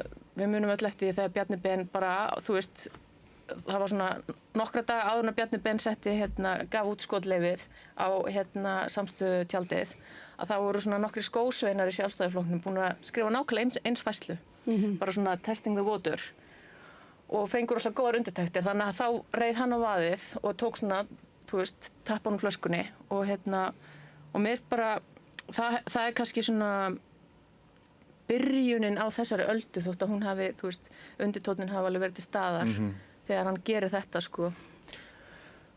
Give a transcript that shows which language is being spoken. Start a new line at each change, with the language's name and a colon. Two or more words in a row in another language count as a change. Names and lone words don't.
Icelandic: við munum öll eftir því þegar Bjarni Ben bara, þú veist, það var svona nokkra daga áður en Bjarni Ben setti gaf út skotleyfið á samstöðu tjaldið að það voru svona nokkri skósveinar í Sjálfstæðisflokknum búin að skrifa nákvæmlega eins færslu bara svona
English: testing the water
Icelandic: og fengur rosalega góðar undirtektir, þannig að þá reið hann á vaðið og tók svona, þú veist, tappan úr flöskunni og og mér finnst bara, það er kannski svona byrjunin á þessari öldu þótt að hún hafi, þú veist, undirtónninn hafi alveg verið til staðar þegar hann gerir þetta, sko.